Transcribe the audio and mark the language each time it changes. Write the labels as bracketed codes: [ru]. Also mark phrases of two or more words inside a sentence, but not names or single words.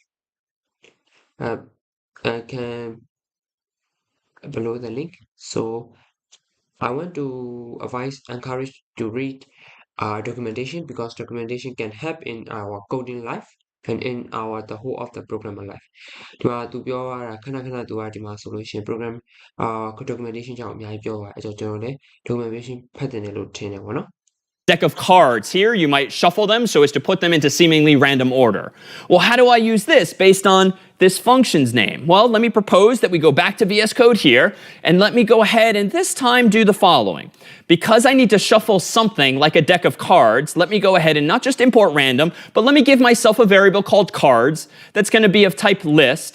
[en] Below the link. So I want to encourage to read documentation because documentation can help in our coding life and in the whole of the programmer life. [my] ဒီမှာသူပြောရတာခဏခဏသူကဒီမှာဆိုလို့ရှိရင် [en] program documentation [my] ကြောင့်အများကြီးပြောသွားတယ်အဲ့တော့ကျွန်တော်လည်း documentation ဖတ်တယ်လို့ထင်တယ်ပေါ့နော် [en] deck of cards here, you might shuffle them so as to put them into seemingly random order. Well, how do I use this based on this function's name? Well, let me propose that we go back to VS Code here, and let me go ahead and this time do the following. Because I need to shuffle something like a deck of cards, let me go ahead and not just import random, but let me give myself a variable called cards that's going to be of type list.